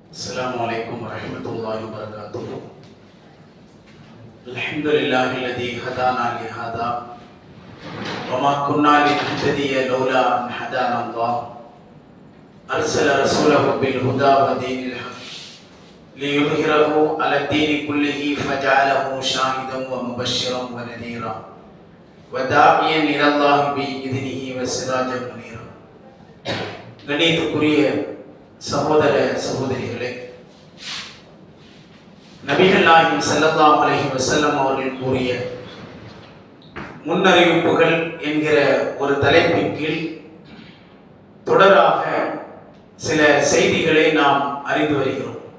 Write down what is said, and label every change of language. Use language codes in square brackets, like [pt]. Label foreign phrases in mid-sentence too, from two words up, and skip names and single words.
[ar] السلام عليكم ورحمة الله وبركاته. الحمد لله الذي هدانا لهذا وما كنا لنهتدي لولا أن هدانا الله أرسل رسوله بالهدى ودين الحق ليظهره على الدين كله فجعله شاهدا ومبشرا ونذيرا وداعيا إلى الله بإذنه وسراجا منيرا. [ta] கணியத்துக்குரிய சகோதர சகோதரிகளே, நபிகள் நாயகம் [ar] صلى الله عليه وسلم [ta] அவர்கள் கூறிய முன்னறிவிப்புகள் என்கிற ஒரு தலைப்பின் கீழ் தொடராக சில செய்திகளை நாம் அறிந்து வருகிறோம்.